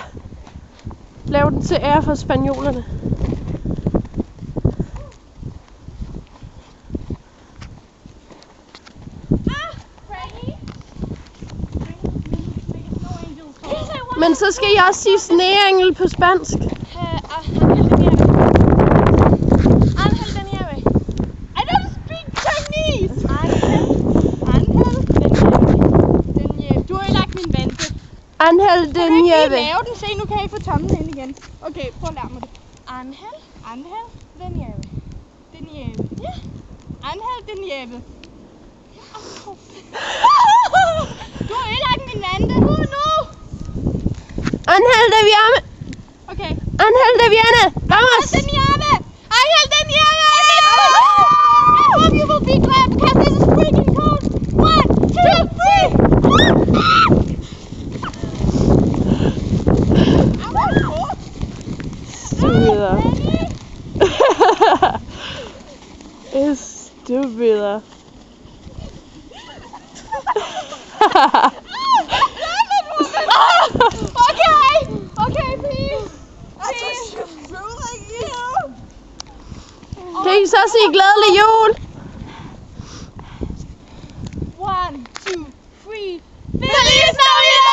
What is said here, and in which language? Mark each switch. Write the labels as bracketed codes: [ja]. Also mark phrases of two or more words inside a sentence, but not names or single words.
[da] Lav den til ære for spanjolerne. Men så skal jeg også sige sneengel på spansk. [es] Ángel de nieve. [en] I don't speak Chinese. [es] Ángel de nieve. [da] Du har ødelagt min vante. [es] Ángel de [da] Kan [es] nieve. [da] du ikke lave den? Se, nu kan I få tommelen ind igen. Okay, prøv at lære mig det. [es] Ángel de nieve. De nieve. Ja. Ángel de nieve. [da] Du har ødelagt min vante. Nu. [es] Ángel de Viana. Okay. Ángel de Viana. Vamos. Ángel de nieve. Ángel de nieve. [en] I hope you will be glad because this is freaking cold. 1, 2, 3. Stupider. Stupider. Okay, please. [da] Kan I så sige glædelig jul? 1, 2, 3. [es] Feliz Navidad!